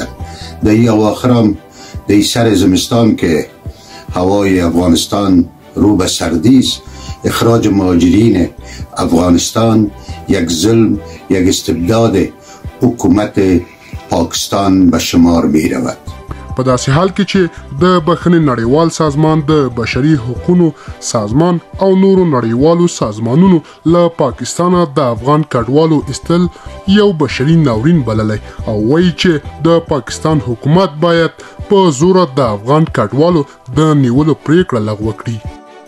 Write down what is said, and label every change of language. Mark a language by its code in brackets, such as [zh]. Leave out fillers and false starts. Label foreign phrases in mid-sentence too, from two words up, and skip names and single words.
[fa] در این اواخر هم در سر زمستان که هوای افغانستان رو به سردی است، اخراج مهاجرین افغانستان یک ظلم، یک استبداد حکومت پاکستان به شمار می رود. [ps] په داسې حال کې چې د بخښنې نړیوال سازمان، د بشري حقوقو سازمان او نورو نړیوالو سازمانونو له پاکستانه د افغان کډوالو ایستل یو بشري ناورین بللی او وایي چې د پاکستان حکومت باید په زوره د افغان کډوالو د نیولو پریکړه لغوه کړي.